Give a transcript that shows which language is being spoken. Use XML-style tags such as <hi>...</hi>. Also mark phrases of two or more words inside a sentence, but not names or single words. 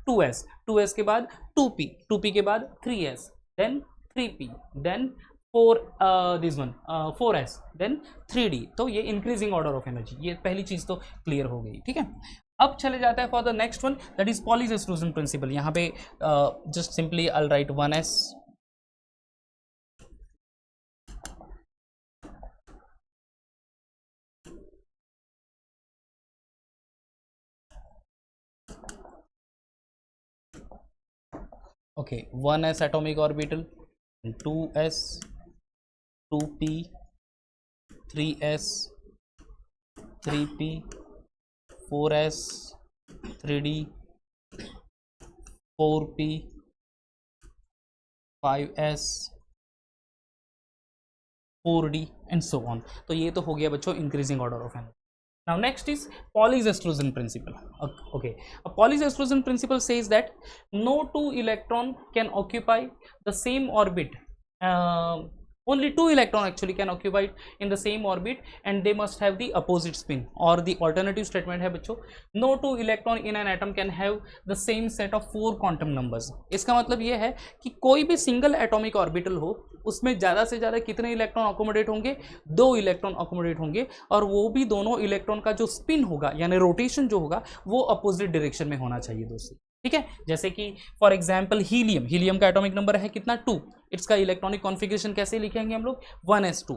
<hi>2s के बाद 2p के बाद 3s, देन 3p, देन 4s, देन 3d। तो ये</hi> <en>increasing order of energy,</en> <hi>ये पहली चीज तो क्लियर हो गई। ठीक है, अब चले जाता है</hi> <en>for the next one, that is Pauli's exclusion principle.</en> <hi>यहाँ पे</hi> <en>just simply I write 1s, okay, 1s atomic orbital, 2s, 2p, 3s, 3p, 4s, 3d, 4p, 5s, 4d and so on.</en> <hi>तो ये तो हो गया बच्चों</hi> <en>increasing order of energy. Now next is Pauli's exclusion principle. Okay, a Pauli's exclusion principle says that no two electron can occupy the same orbit. Only two electron actually can occupy in the same orbit, and they must have the opposite spin. Or the alternative statement</en> <hi>है बच्चों,</hi> <en>no two electron in an atom can have the same set of 4 quantum numbers.</en> <hi>इसका मतलब ये है कि कोई भी</hi> <en>single atomic orbital</en> <hi>हो उसमें ज़्यादा से ज़्यादा कितने</hi> <en>electron accommodate</en> <hi>होंगे, 2</hi> <en>electron accommodate</en> <hi>होंगे, और वो भी दोनों इलेक्ट्रॉन का जो स्पिन होगा यानी रोटेशन जो होगा वो</hi> <en>opposite direction</en> <hi>में होना चाहिए दोस्तों। ठीक है, जैसे कि</hi> <en>for example</en> <hi>हीलियम का</hi> <en>atomic number</en> <hi>है कितना 2, इसका</hi> <en>electronic configuration</en> <hi>कैसे लिखेंगे हम लोग 1s2।</hi>